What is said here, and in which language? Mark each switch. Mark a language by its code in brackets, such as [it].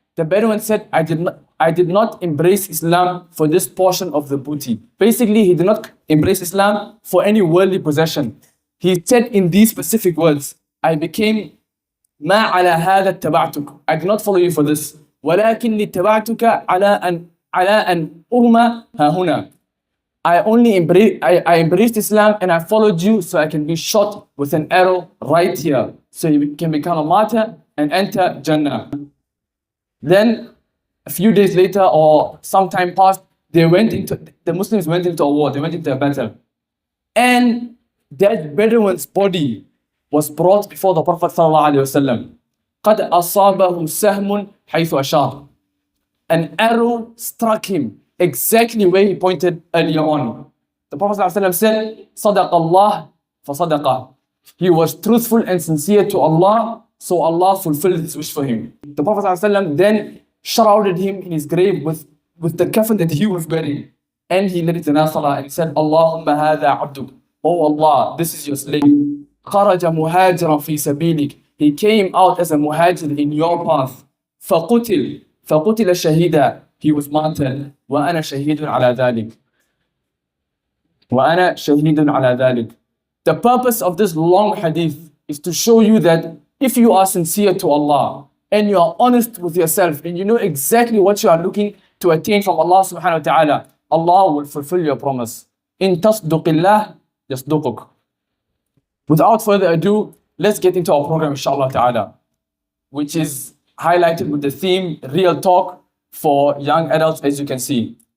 [en] The Bedouin said, I did not embrace Islam for this portion of the booty. Basically, he did not embrace Islam for any worldly possession. He said in these specific words, I became [ar] ما على هذا اتبعتك. [en] I did not follow you for this. [ar] ولكن اتبعتك على أن أرمى ها هنا. [en] I embraced Islam and I followed you so I can be shot with an arrow right here. So you can become a martyr and enter Jannah. Then a few days later or some time passed, the Muslims went into a war, they went into a battle. And that Bedouin's body was brought before the Prophet ﷺ. [ar] قَدْ أَصَابَهُ سَهْمٌ حَيْثُ أَشَارَ. [en] An arrow struck him exactly where he pointed earlier on. The Prophet ﷺ said, [ar] صَدَقَ اللَّهِ فَصَدَقَ. [en] He was truthful and sincere to Allah, so Allah fulfilled his wish for him. The Prophet ﷺ then shrouded him in his grave with the kafan that he was wearing. And he led it in salah and said, [ar] Allahumma hadha abduk. [en] Oh Allah, this is your slave. [ar] خَرَجَ مُهَاجِرًا فِي سَبِيلِكَ. [en] He came out as a muhajir in your path. [ar] فَقُتِلَ شَهِيدًا. [en] He was martyred. [ar] وَأَنَا شَهِيدٌ عَلَى ذَلِكَ. وأنا شهيد على ذلك. [en] The purpose of this long hadith is to show you that if you are sincere to Allah and you are honest with yourself and you know exactly what you are looking to attain from Allah subhanahu wa ta'ala, Allah will fulfill your promise. [ar] In tasduqillah yasduquk. [en] Without further ado, let's get into our program, inshallah ta'ala, which is highlighted with the theme Real Talk for Young Adults, as you can see.